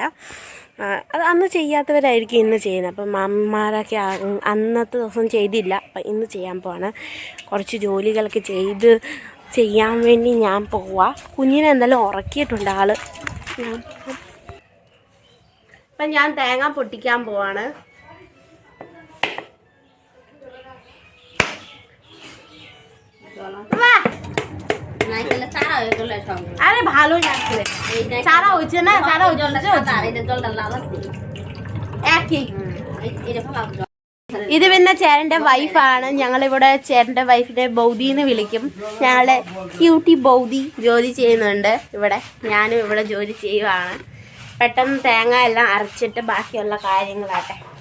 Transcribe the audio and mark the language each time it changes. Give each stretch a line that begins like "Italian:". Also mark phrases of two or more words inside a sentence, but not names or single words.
Malayalam: അത് അന്ന് ചെയ്യാത്തവരായിരിക്കും ഇന്ന് ചെയ്യുന്നത്. അപ്പം അമ്മമാരൊക്കെ അന്നത്തെ ദിവസം ചെയ്തില്ല, അപ്പം ഇന്ന് ചെയ്യാൻ പോവാണ്. കുറച്ച് ജോലികളൊക്കെ ചെയ്യാൻ വേണ്ടി ഞാൻ പോവാം. കുഞ്ഞിനെ എന്തായാലും ഉറക്കിയിട്ടുണ്ട് ആൾ. അപ്പം ഞാൻ തേങ്ങ പൊട്ടിക്കാൻ പോവാണ്.
Bangla: আরে ভালো লাগছে, সারা হচ্ছে না, সারা
Malayalam: ഇത് പിന്നെ ചേട്ടൻ്റെ വൈഫാണ്. ഞങ്ങളിവിടെ ചേട്ടൻ്റെ വൈഫിനെ ബൗദി എന്ന് വിളിക്കും. ഞങ്ങളുടെ ക്യൂട്ടി ബൗദി ജോലി ചെയ്യുന്നുണ്ട് ഇവിടെ. ഞാനും ഇവിടെ ജോലി ചെയ്യുവാണ്. പെട്ടെന്ന് തേങ്ങ എല്ലാം അരച്ചിട്ട് ബാക്കിയുള്ള കാര്യങ്ങളാട്ടെ.